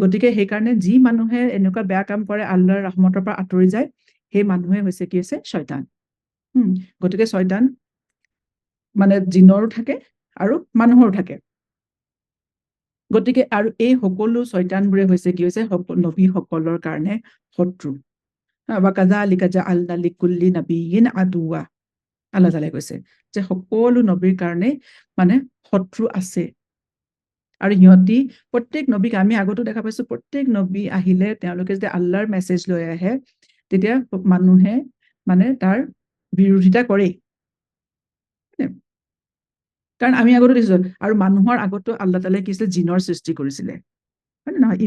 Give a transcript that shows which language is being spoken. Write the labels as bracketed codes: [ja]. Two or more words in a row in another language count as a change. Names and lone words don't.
[as] গতিকে সেইকাৰণে যি মানুহে এনেকুৱা বেয়া কাম কৰে, আল্লাহৰ ৰহমতৰ পৰা আঁতৰি যায়, সেই মানুহে হৈছে কি হৈছে ছয়তান। গতিকে ছয়তান মানে জিনৰো থাকে আৰু মানুহৰো থাকে। গতিকে আৰু এই সকলো ছয়তানবোৰে হৈছে কি হৈছে নবীসকলৰ কাৰণে শত্ৰু। [ar] وكذلك جعلنا لكل نبي عدوا, [as] আল্লাহ তাআলাই কৈছে যে সকলো নবীৰ কাৰণে মানে শত্ৰু আছে। আৰু সিহঁতি প্ৰত্যেক নবীক আমি আগতো দেখা পাইছো, প্ৰত্যেক নবী আহিলে তেওঁলোকে যেতিয়া আল্লাহৰ মেছেজ লৈ আহে, তেতিয়া মানুহে মানে তাৰ বিৰোধিতা কৰেই। কাৰণ আমি আগতো দেখিছো, আৰু মানুহৰ আগতো আল্লাহ তাআলাই কি আছিলে, জিনৰ সৃষ্টি কৰিছিলে, হয় নে নহয়?